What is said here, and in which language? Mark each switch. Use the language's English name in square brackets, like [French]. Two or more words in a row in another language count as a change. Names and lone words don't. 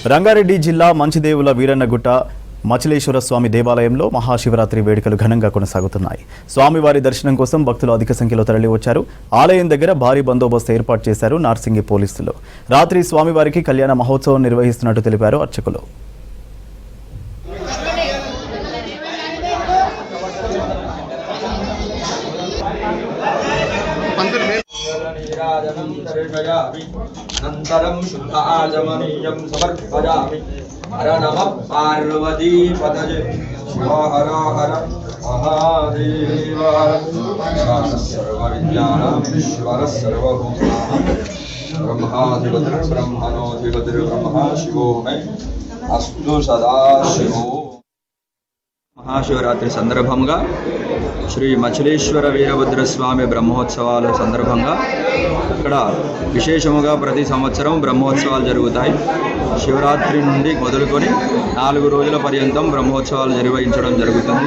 [Telugu] రంగారెడ్డి జిల్లా మంచిదేవుల వీరన్నగుట్ట మచిలేశ్వర స్వామి దేవాలయంలో మహాశివరాత్రి వేడుకలు ఘనంగా కొనసాగుతున్నాయి. స్వామివారి దర్శనం కోసం భక్తులు అధిక సంఖ్యలో తరలివచ్చారు. ఆలయం దగ్గర భారీ బందోబస్తు ఏర్పాటు చేశారు నార్సింగి పోలీసులు. రాత్రి స్వామివారికి కళ్యాణ మహోత్సవం నిర్వహిస్తున్నట్టు తెలిపారు అర్చకులు. [Sanskrit] अनन्तरं शुद्ध आचमनीयं समर्पयामि। हर नमः पार्वतीपतये शिव हर हर महादेव सर्वविज्ञानमीश्वर सर्वभूतानां ब्रह्माधिपतिर्ब्रह्मणोऽधिपतिर्ब्रह्मा शिवो मे अस्तु सदा शिवो। [Telugu] మహాశివరాత్రి సందర్భంగా శ్రీ మచిలేశ్వర వీరభద్రస్వామి బ్రహ్మోత్సవాల సందర్భంగా ఇక్కడ విశేషముగా ప్రతి సంవత్సరం బ్రహ్మోత్సవాలు జరుగుతాయి. శివరాత్రి నుండి మొదలుకొని 4 రోజుల పర్యంతం బ్రహ్మోత్సవాలు నిర్వహించడం జరుగుతుంది.